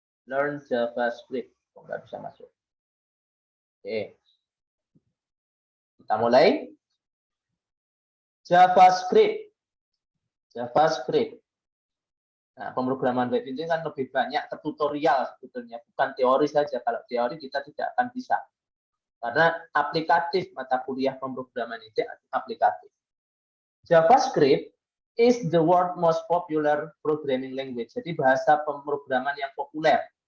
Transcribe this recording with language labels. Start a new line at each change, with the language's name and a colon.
Indonesian: Learn JavaScript, nggak bisa masuk. Oke, kita mulai. JavaScript. Nah, pemrograman web ini kan lebih banyak ke tutorial sebetulnya, bukan teori saja. Kalau teori kita tidak akan bisa. Karena aplikatif mata kuliah pemrograman itu aplikatif.
English: JavaScript is the world most popular programming language.
Indonesian: Jadi bahasa pemrograman yang populer.